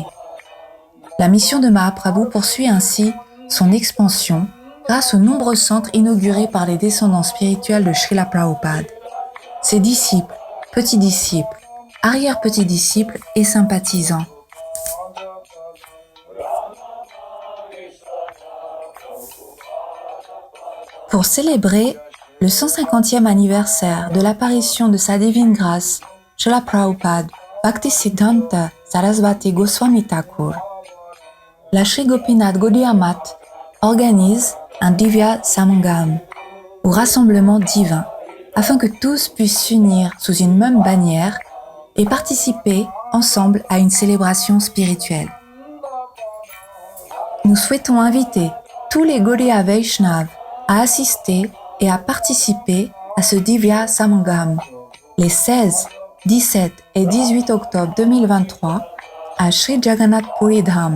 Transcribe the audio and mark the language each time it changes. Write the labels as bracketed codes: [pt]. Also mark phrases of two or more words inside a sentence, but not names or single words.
[fr] La mission de Mahaprabhu poursuit ainsi son expansion grâce aux nombreux centres inaugurés par les descendants spirituels de Srila Prabhupada, ses disciples, petits-disciples, arrière-petits-disciples et sympathisants. Pour célébrer le 150e anniversaire de l'apparition de sa divine grâce, Srila Prabhupada Bhaktisiddhanta Sarasvati Goswami Thakur, la Sri Gopinath Gaudiya Math organise un Divya Samgam, ou rassemblement divin, afin que tous puissent s'unir sous une même bannière et participer ensemble à une célébration spirituelle. Nous souhaitons inviter tous les Gaudiya Vaishnava à assister et à participer à ce Divya Samgam les 16, 17 et 18 octobre 2023 à Sri Jagannath Puri Dham.